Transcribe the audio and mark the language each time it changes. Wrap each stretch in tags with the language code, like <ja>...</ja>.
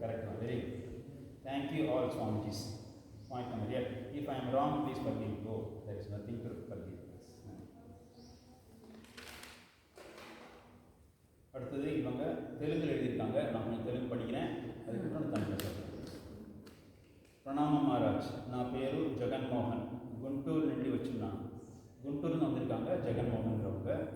<en>Correct தான். Very good. Thank you all Swamijis. Point number 8. If I am wrong please forgive. Go, there is nothing to forgive.</en> <ta>அடுத்தது இவங்க தெலுங்கில் எழுதியிருக்காங்க. நான் கொஞ்சம் தெலுங்கு படிக்கிறேன், அதுக்கப்புறம் தமிழ் சொல்கிறேன்.</ta> <te>ప్రణామ మహారాజ్, నా పేరు జగన్మోహన్, గుంటూరు నుండి వచ్చినాను.</te> <ta>గుంటూరుని வந்திருக்காங்க ஜெகன்மோகன்கிறவங்க.</ta>